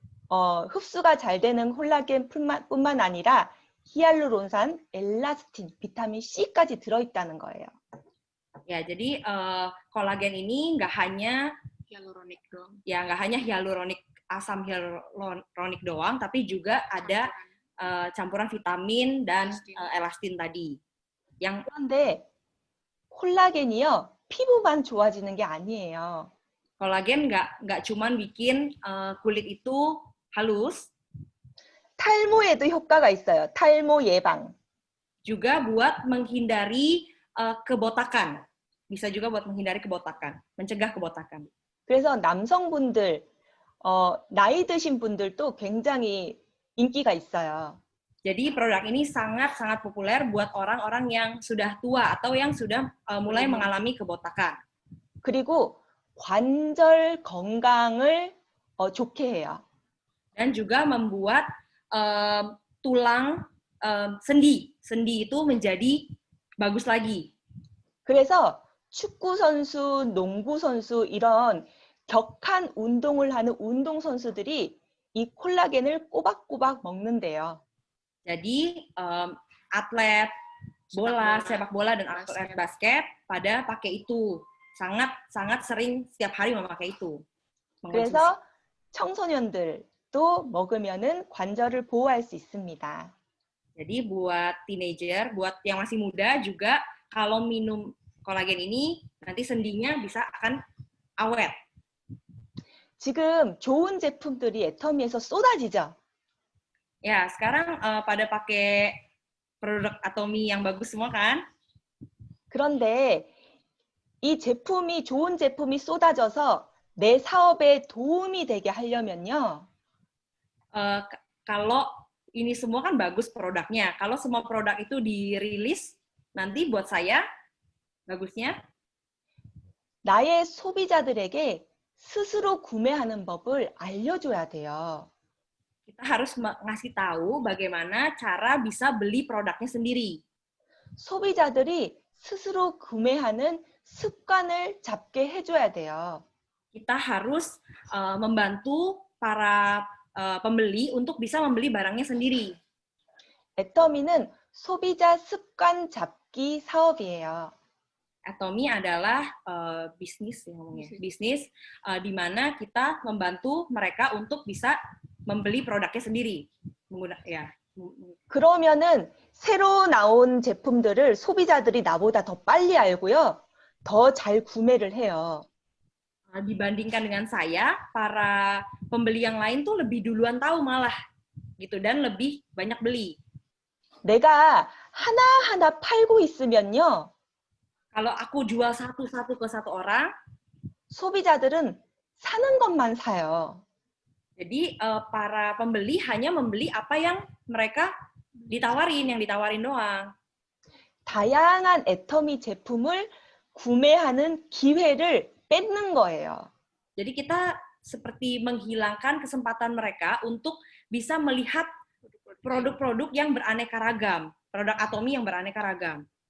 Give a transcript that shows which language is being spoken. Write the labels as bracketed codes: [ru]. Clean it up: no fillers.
[ko] 흡수가 잘 되는 콜라겐뿐만 아니라 히알루론산, 엘라스틴, 비타민 C까지 들어있다는 거예요. [id] Ya, jadi kolagen ini nggak hanya Hyaluronic doang. ya nggak hanya hyaluronik, asam hyaluronik doang, tapi juga ada campuran vitamin dan elastin tadi. Yang [ko] 그런데 콜라겐이요, 피부만 좋아지는 게 아니에요. [id] kolagen nggak cuman bikin kulit itu halus, [ko] 탈모에도 효과가 있어요. 탈모 예방. [id] juga buat menghindari kebotakan. Bisa juga buat menghindari kebotakan, mencegah kebotakan. [ko] 그래서 남성분들, 나이 드신 분들도 굉장히 인기가 있어요. [id] Jadi produk ini sangat-sangat populer buat orang-orang yang sudah tua atau yang sudah mulai mengalami kebotakan. [ko] 그리고 관절 건강을 좋게 해요. [id] Dan juga membuat tulang sendi itu menjadi bagus lagi. [ko] 그래서 축구 선수, 농구 선수 이런 격한 운동을 하는 운동 선수들이 이 콜라겐을 꼬박꼬박 먹는데요. [id] Jadi atlet bola, sepak bola dan atlet basket pada pakai itu. Sangat sering setiap hari memakai itu. [ko] 그래서 청소년들도 먹으면은 관절을 보호할 수 있습니다. [id] Jadi buat teenager, buat yang masih muda juga kalau minum kolagen ini nanti sendinya bisa akan awet. [ko] 지금 좋은 제품들이 애터미에서 쏟아지죠. [id] Ya, sekarang pada pakai produk Atomy yang bagus semua kan? [ko] 그런데 이 제품이 좋은 제품이 쏟아져서 내 사업에 도움이 되게 하려면요. [id] Kalau ini semua kan bagus produknya. Kalau semua produk itu dirilis, nanti buat saya bagusnya [ko] 나의 소비자들에게 스스로 구매하는 법을 알려줘야 돼요. [id] kita harus ngasih tahu bagaimana cara bisa beli produknya sendiri. [ko] 소비자들이 스스로 구매하는 습관을 잡게 해줘야 돼요. [id] Kita harus membantu para pembeli untuk bisa membeli barangnya sendiri. [ko] 애터미는 소비자 습관 잡기 사업이에요. [id] Atomy adalah bisnis ya ngomongnya. Bisnis di mana kita membantu mereka untuk bisa membeli produknya sendiri. [ko] 그러면은 새로 나온 제품들을 소비자들이 나보다 더 빨리 알고요. 더 잘 구매를 해요. [id] Dibandingkan dengan saya, para pembeli yang lain tuh lebih duluan tahu malah gitu dan lebih banyak beli. [ko] 내가 하나하나 팔고 있으면요. [id] Kalau aku jual satu-satu ke satu orang, [ko] 소비자들은 사는 것만 사요. [id] jadi para pembeli hanya membeli apa yang mereka yang ditawarin doang. [ko] 다양한 애터미 제품을 구매하는 기회를 뺏는 거예요. [id] Jadi kita seperti menghilangkan kesempatan mereka untuk bisa melihat produk-produk yang beraneka ragam, produk Atomy yang beraneka ragam.